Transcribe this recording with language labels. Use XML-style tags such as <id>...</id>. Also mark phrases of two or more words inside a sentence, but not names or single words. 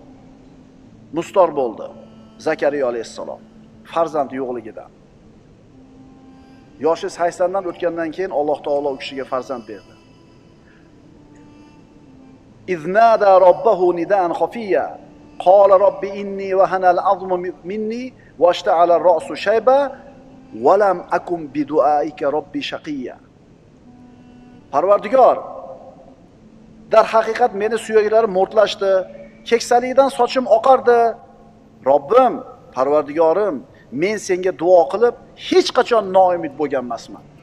<uz>Mustor bo'ldi Zakariya alayhissalom farzand yo'qligidan. Yoshi 80 dan o'tgandan keyin Alloh taolo u kishiga farzand berdi.</uz> <ar>إذ نادى ربه نداء خفيا قال رب إني وهن العظم مني واشتعل الرأس شيبا ولم أكن بدعائك رب شقيا.</ar> <uz>Parvardigor, dar haqiqat meni suyaklarim mo'rtlashdi, keksalikdan sochim oqardi. Robbim, Parvardigorim, men senga duo qilib hech qachon noumid bo'lgan emasman.</uz>